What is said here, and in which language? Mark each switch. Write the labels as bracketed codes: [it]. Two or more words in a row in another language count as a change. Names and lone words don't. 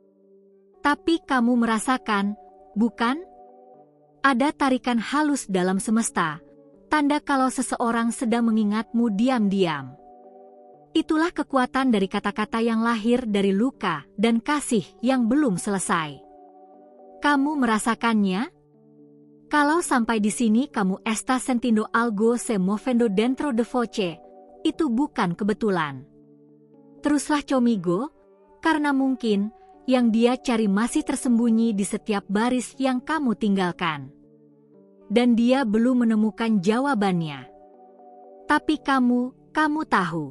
[id] Tapi kamu merasakan, bukan? Ada tarikan halus dalam semesta, tanda kalau seseorang sedang mengingatmu diam-diam. Itulah kekuatan dari kata-kata yang lahir dari luka dan kasih yang belum selesai. Kamu merasakannya? Kalau sampai di sini kamu [pt] está sentindo algo se movendo dentro de voce, [id] itu bukan kebetulan. Teruslah comigo, karena mungkin yang dia cari masih tersembunyi di setiap baris yang kamu tinggalkan. Dan dia belum menemukan jawabannya. Tapi kamu tahu.